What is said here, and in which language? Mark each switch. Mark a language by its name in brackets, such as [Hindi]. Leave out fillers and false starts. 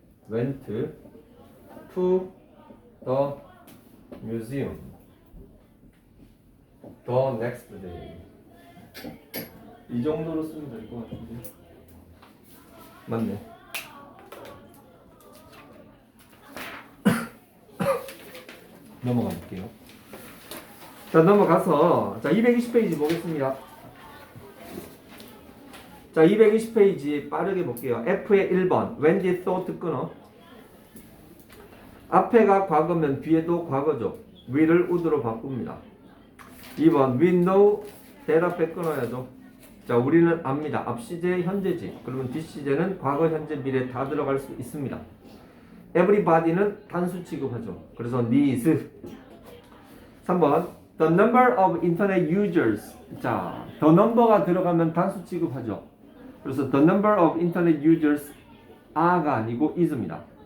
[English] went to the museum the next day. [Korean] 이 정도로 쓰면 될 것 같은데. 맞네. 넘어가 볼게요. 자, 넘어가서 220페이지 보겠습니다. 자, 220페이지 빠르게 볼게요. F의 1번 [English] when did thought [Korean] 끊어. 앞에가 과거면 뒤에도 과거죠. will을 would로 바꿉니다. 2번 [English] we know that [Korean] 앞에 끊어야죠. 자, 우리는 압니다. 앞 시제 현재지. 그러면 뒷 시제는 과거, 현재, 미래 다 들어갈 수 있습니다. everybody는 단수 취급하죠. 그래서 [English] needs. 3번 the number of internet users. [Korean] 자, the number가 들어가면 단수 취급하죠. [English] 그래서 the number of internet users are가 [Korean] 아니고 [English] is입니다.